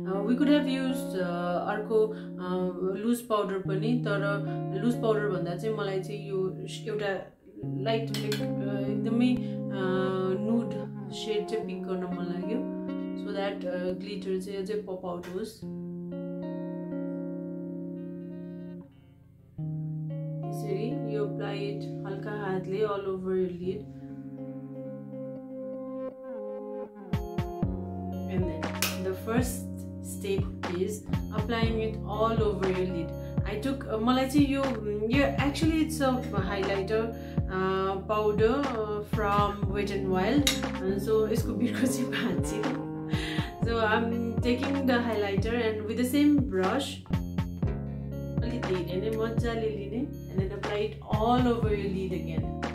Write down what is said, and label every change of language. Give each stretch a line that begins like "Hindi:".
English: we could have use
Nepali: अर्को loose powder पनि, तर लुज पाउडर भन्दा चाहिँ मलाई चाहिँ यो एउटा लाइट एकदमै नुड सेड चाहिँ पिक गर्न मन लाग्यो.
English: so that glitter
Nepali: चाहिँ अझै
English: Pop out होस्.
Nepali: यसरी यो
English: apply it
Nepali: हल्का हातले
English: All over your lid. And then the first step is applying it all over your lid. I took
Nepali: मलाई चाहिँ यो
English: actually it's a highlighter powder from Wet n Wild.
Nepali: So यसको बिर्को चाहिँ भाँच्यो.
English: So I'm taking the highlighter and with the same brush
Nepali: अलि धेरै नै मजाले लिने
English: and then apply it all over your lid again.